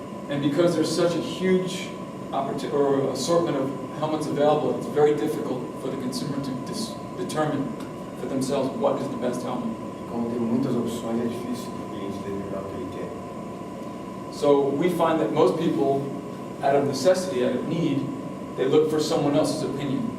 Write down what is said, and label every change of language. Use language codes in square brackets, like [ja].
[en] And because there's such a huge assortment of helmets available, it's very difficult for the consumer to determine for themselves what is the best helmet. [pt] Como tem muitas opções, é difícil para o cliente determinar o que ele quer. [en] So we find that most people, out of necessity, out of need, they look for someone else's opinion.